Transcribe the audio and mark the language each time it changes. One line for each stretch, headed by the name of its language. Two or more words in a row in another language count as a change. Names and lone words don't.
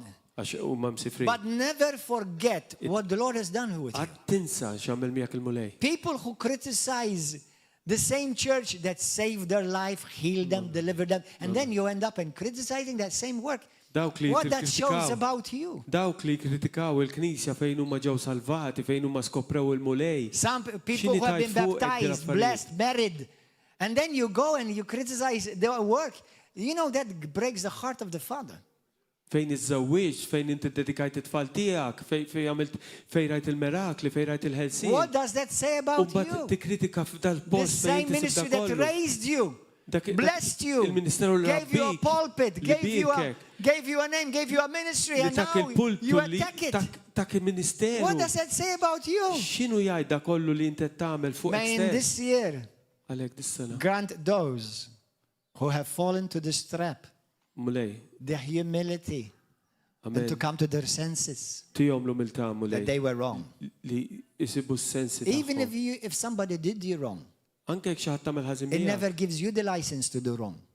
English: But never forget what the Lord has done with you. People who criticize the same church that saved their life, healed them, delivered them, and then you end up in criticizing that same work. What that shows about you.
Maltese: Dawk li kritikaw il-Knisja fejn huma ġew salvati, fejn huma skoprew il-mulej.
English: Some people who have been baptized, blessed, married, and then you go and you criticize their work. You know that breaks the heart of the Father.
Maltese: Fejn iż-żewwieġ, fejn inti dedikajt it-tfal tiegħek, fejn rajt il-mirakli, fejn rajt il-ħelsien.
English: What does that say about you?
Maltese: Tikkritika f'dal-post
English: the same ministry that raised you, blessed you, gave you a pulpit, gave you a name, gave you a ministry, and now you attack it. What does that say about you?
Maltese: X'inhu jgħid dak kollu li inti tagħmel fuq
English: May in this year grant those who have fallen to this trap the humility and to come to their senses that they were wrong. Even if somebody did you wrong, it never gives you the license to do wrong.